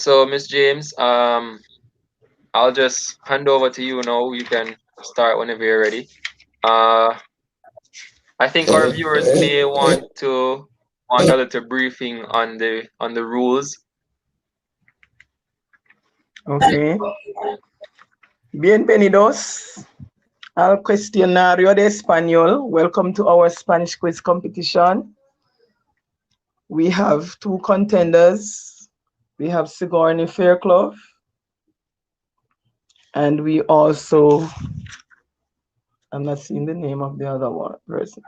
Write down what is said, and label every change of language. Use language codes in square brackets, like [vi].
[en] So Miss James, I'll just hand over to you now. You can start whenever you're ready. Uh, I think our viewers may want a little briefing on the rules. Okay. [es] Bienvenidos al cuestionario de español. [en] Welcome to our Spanish quiz competition. We have two contenders. We have Sigourney Fairclough, and we also, I'm not seeing the name of the other one person.